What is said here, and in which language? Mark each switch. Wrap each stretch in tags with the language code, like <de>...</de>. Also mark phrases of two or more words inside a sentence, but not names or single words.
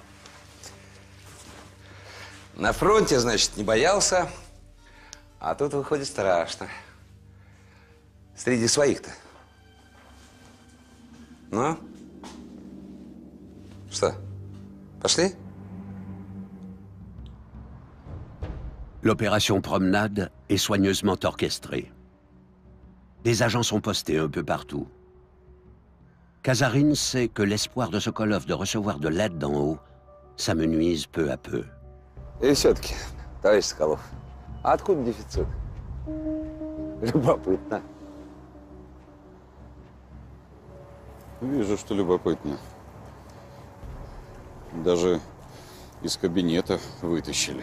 <ru>На фронте, значит, не боялся. А тут, выходит, страшно. Среди своих-то. Ну? Что, pошли?</ru> <fr>L'opération Promenade est soigneusement orchestrée. Des agents sont postés un peu partout. Kazarine sait que l'espoir de Sokolov de recevoir de l'aide d'en haut s'amenuise peu à peu.</fr> <ru>И все-таки, товарищ Соколов, а откуда дефицит? Любопытно. Вижу, что любопытно. Даже из кабинета вытащили.</ru>